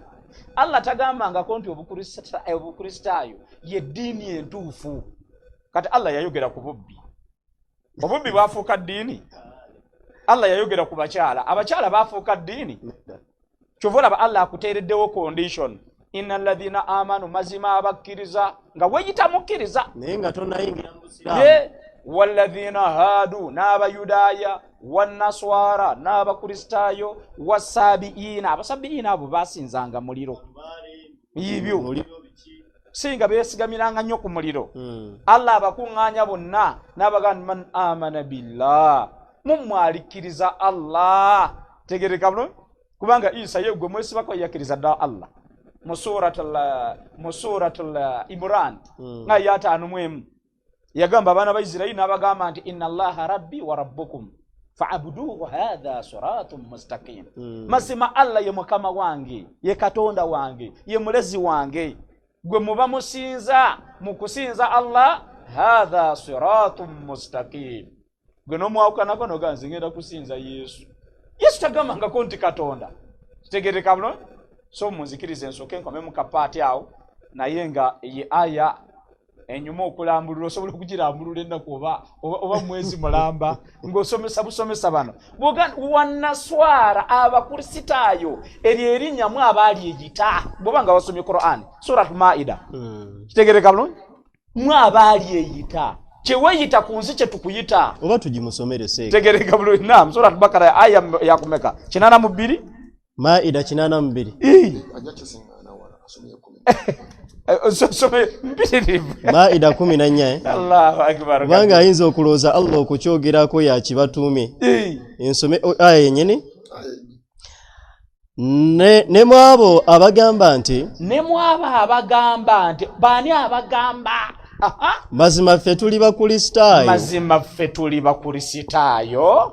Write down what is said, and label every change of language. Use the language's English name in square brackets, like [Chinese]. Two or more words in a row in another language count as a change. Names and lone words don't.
[Ganda] Allah tagambangako nti obukristaayo y'eddiini entuufu. Kati Allah yayogera ku bubbi. Obubbi bwafuuka ddiini. Allah yayogera ku bakyala. Abakyala baafuuka ddiini. Kyova olaba Allah akuteereddewo condition. [Arabic] إن الذين آمنوا [Ganda] mazima abakkiriza nga weeyita mukkiriza. Naye nga tonayingira mu busiraamu. [Arabic] والذين هادوا [Ganda] n'abayudaaya wannaswara n'abakristaayo wasabiina. Abasabiina abo basinzanga muliro. Ibyo singa beesigamiranga nnyo ku muliro. Allah abakuŋŋaanya bonna n'abagamba [Arabic] من آمن بالله. [Ganda] Mumwalikkiriza Allah. Tegereka bulungi kubanga Isa ye gwe mwesibako yakkiriza dda Allah. Mu suratul Imran nga yataanumwemu yagamba abaana ba Isirayiri n'abagamba nti [Arabic] إن الله ربي وربكم فاعبدوه هذا صراط مستقيم. [Ganda] Mazima Allah ye mukama wange ye Katonda wange ye mulezi wange gwe muba musinza mu kusinza Allah [Arabic] هذا صراط مستقيم. [Ganda] Gwe nomwawukanako noganze ngenda kusinza Yesu. Yesu tagambangako nti Katonda. Kitegereka bulungi. So munzikirize ensooke nkome mu kapaati awo naye nga ye aya enyuma okulambulula osobola okugirambulula ennaku oba mwezi mulamba ng'osomesa busomesa bano wannaswara abakristaayo eryo erinnya mu abaali eyita bw'oba nga wasomye Qur'an surat Maida. Kitegereka bulungi mu abaali eyita kyeweeyita ku nsi kye tukuyita oba tugimusomere seeka. Kitegereka bulungi. Naam, surat Bakara aya yakumeka 82 Maida 82. Maida 14. [Arabic] الله أكبر. [Ganda] Kubanga ayinza okulooza Allah okukyogerako yakibatuume. Ensome aya yennyini. Ne mwabo abagamba nti baani abagamba mazima ffe tuli bakristaayo